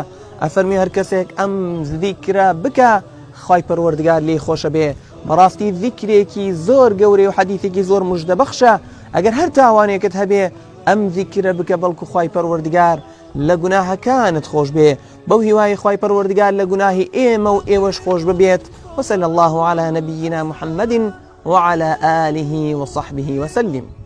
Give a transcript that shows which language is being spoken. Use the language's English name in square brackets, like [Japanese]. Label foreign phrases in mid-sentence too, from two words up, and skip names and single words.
[Central Kurdish] ئەفەرمی هەر کەسێک ئەم ذیکرە بکە خوای پەروەردگار لێی خۆشە بێ. بەڕاستی ذیکرێکی زۆر گەورەی و حەدیثێکی زۆر موژدەبەخشە. ئەگەر هەر تاوانێکت هەبێ ئەم ذیکرە بکە، بەڵکو خوای پەروەردگار لە گوناهەکانت خۆش بێ، بەو هیوای خوای پەروەردگار لە گوناهی ئێمە و ئێوەش خۆش ببێت. [Arabic] وصلى الله على نبينا محمد وعلى آله وصحبه وسلم.